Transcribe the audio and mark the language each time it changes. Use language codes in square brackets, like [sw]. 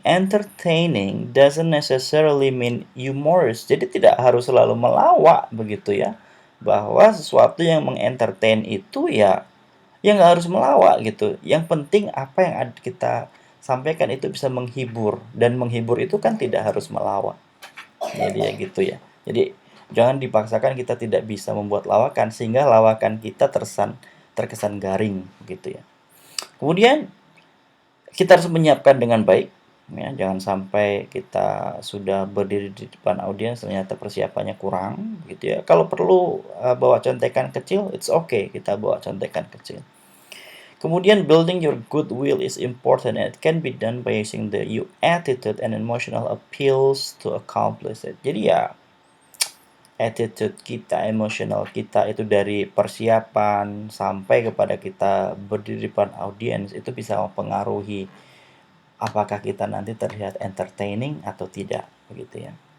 [en] Entertaining doesn't necessarily mean humorous. [id] Jadi tidak harus selalu melawak begitu ya. Bahwa sesuatu yang mengentertain itu ya nggak harus melawak gitu. Yang penting apa yang kita sampaikan itu bisa menghibur, dan menghibur itu kan tidak harus melawak. Jadi ya gitu ya. Jadi jangan dipaksakan kita tidak bisa membuat lawakan sehingga lawakan kita terkesan garing gitu ya. Kemudian kita harus menyiapkan dengan baik ya, jangan sampai kita sudah berdiri di depan audiens ternyata persiapannya kurang gitu ya. Kalau perlu bawa contekan kecil, [en] it's okay [id] kita bawa contekan kecil. [en] Kemudian building your goodwill is important and it can be done by using the you attitude and emotional appeals to accomplish it. [id] Jadi ya attitude kita, emosional kita itu dari persiapan sampai kepada kita berdiri di depan audiens itu bisa mempengaruhi apakah kita nanti terlihat entertaining atau tidak, begitu ya.